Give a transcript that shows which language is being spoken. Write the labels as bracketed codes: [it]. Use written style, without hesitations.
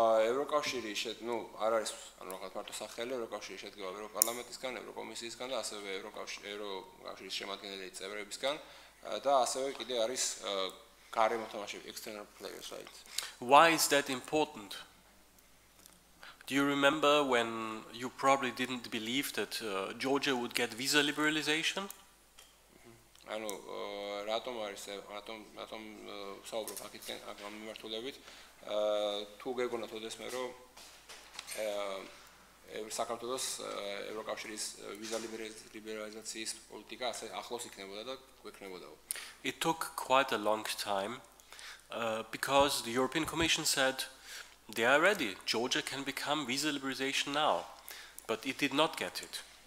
[ka] ევროკავშირი არ არის, ანუ რაღაც მარტო სახელი, ევროკავშირი შედგება ევროპარლამენტისგან, ევროკომისიისგან და ასევე ევროკავშირის შემადგენელი წევრებისგან და ასევე კიდე არის გარემო თამაშები, [en] external players, right? Why is that important? Do you remember when you probably didn't believe that Georgia would get visa liberalization? [ka] ანუ რატომ საუბრობ აქეთკენ ამ მიმართულებით? თუ გეგონათ ოდესმე რომ საქართველოს ევროკავშირის ვიზა ლიბერალიზაციის პოლიტიკა ასე ახლოს იქნებოდა და გვექნებოდაო. [en] It took quite a long time because the European Commission said they are ready. Georgia can become visa liberalization now, but it did not get it.